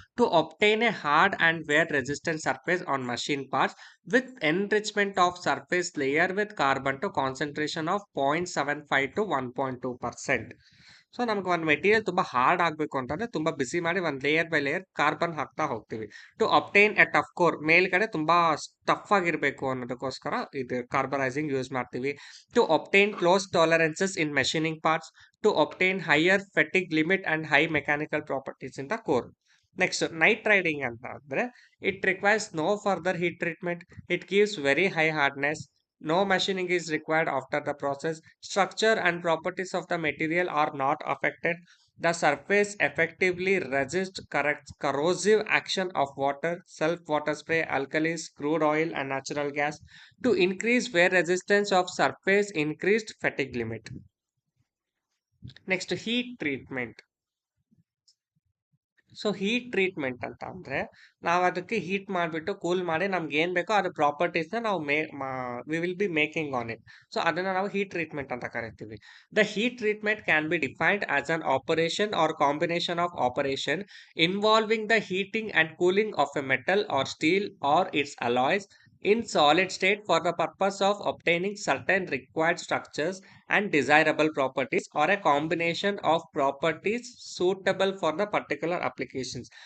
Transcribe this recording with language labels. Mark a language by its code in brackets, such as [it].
[en] To obtain a hard and wear resistant surface on machine parts with enrichment of surface layer with carbon to concentration of 0.75 to 1.2%. [kn] So ನಮ್ಗೆ ಒಂದು material ತುಂಬಾ hard ಆಗಬೇಕು ಅಂತಂದ್ರೆ ತುಂಬಾ ಬಿಸಿ ಮಾಡಿ ಒಂದು layer by layer carbon ಹಾಕ್ತಾ ಹೋಗ್ತೀವಿ. [en] to obtain a tough core, [kn] ಮೇಲ್ಗಡೆ ತುಂಬಾ ಟಫ್ ಆಗಿರ್ಬೇಕು ಅನ್ನೋದಕ್ಕೋಸ್ಕರ ಇದು ಕಾರ್ಬರೈಸಿಂಗ್ ಯೂಸ್ ಮಾಡ್ತೀವಿ. [en] ಟು obtain close tolerances in machining parts, to obtain higher fatigue limit and high mechanical properties in the core. Next, night riding ಅಂತ ಅಂದ್ರೆ it requires no further heat treatment, it gives very high hardness, no machining is required after the process, structure and properties of the material are not affected, the surface effectively resists corrosive action of water, self water spray, alkalis, crude oil and natural gas. To increase wear resistance of surface, increased fatigue limit. Next, heat treatment. [kn] So heat treatment ಅಂತ ಅಂದ್ರೆ ನಾವು ಅದಕ್ಕೆ heat ಮಾಡಿಬಿಟ್ಟು cool ಮಾಡಿ ನಮ್ಗೆ ಏನ್ ಬೇಕೋ ಅದ್ರ ಪ್ರಾಪರ್ಟೀಸ್ನ ನಾವು [en] We will be making on it. [kn] So ಅದನ್ನ ನಾವು ಹೀಟ್ ಟ್ರೀಟ್ಮೆಂಟ್ ಅಂತ ಕರಿತೀವಿ. [en] The heat treatment can be defined as an operation or combination of operation involving the heating and cooling of a metal or steel or its alloys in solid state for the purpose of obtaining certain required structures and desirable properties or a combination of properties suitable for the particular applications.